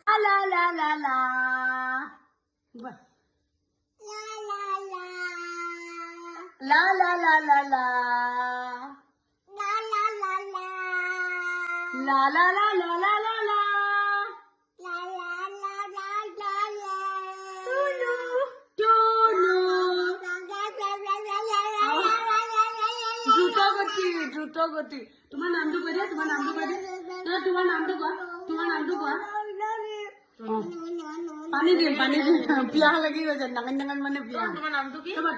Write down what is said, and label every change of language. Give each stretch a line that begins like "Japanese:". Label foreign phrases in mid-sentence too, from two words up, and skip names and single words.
Assamese: la la la la. What? La la la la la. La la la la. La la la la la la la. La la la la la la. Tunu. Tunu. দ্ৰুত গতি তোমাৰ নামটো কৈ দিয়া তোমাৰ নামটো কৈ দিয়া তোমাৰ নামটো কোৱা পানী দিম পিয়াহ লাগি গৈছে ডাঙৰ ডাঙৰ মানে পিয়াহ তোমাৰ নামটো কি